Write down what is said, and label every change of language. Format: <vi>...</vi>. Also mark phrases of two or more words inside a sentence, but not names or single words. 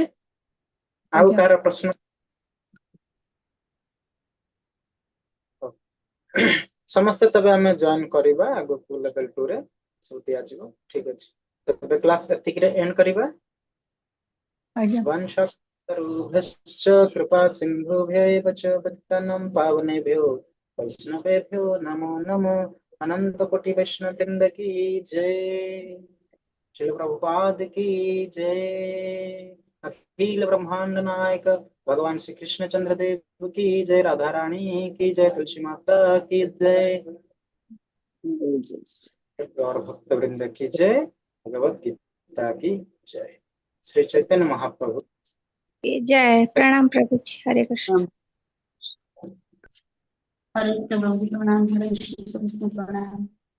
<or>ଆଉ ଆଜ୍ଞା। କାହାର ପ୍ରଶ୍ନ? ସମସ୍ତେ ତେବେ ଆମେ ଜଏନ କରିବା ଆଗକୁ ଲେଭେଲ 2 ରେ ସବୁ ଦିଆଯିବ। ଠିକ ଅଛି, ତେବେ କ୍ଲାସ ଏତିକିରେ ଏଣ୍ଡ କରିବା। ଆଜ୍ଞା।</or> <sa>वंशरूभश्च कृपा सिन्धुभ्यैव च पतितानां पावनेभ्यो वैष्णवेभ्यो नमो नमो।</sa> <hi>अनंत कोटि वैष्णव वृंद की जय। श्रील प्रभुपाद की जय। अखिल ब्रह्मांड नायक भगवान श्री कृष्ण चंद्र देव की जय। राधा रानी की जय। तुलसी माता की जय। और भक्त वृंद की जय। भगवत गीता की जय। श्री चैतन्य महाप्रभु जय। प्रणाम प्रभु जी। हरे कृष्ण। हरे प्रभु जी प्रणाम, हरे कृष्ण, प्रणाम।</hi>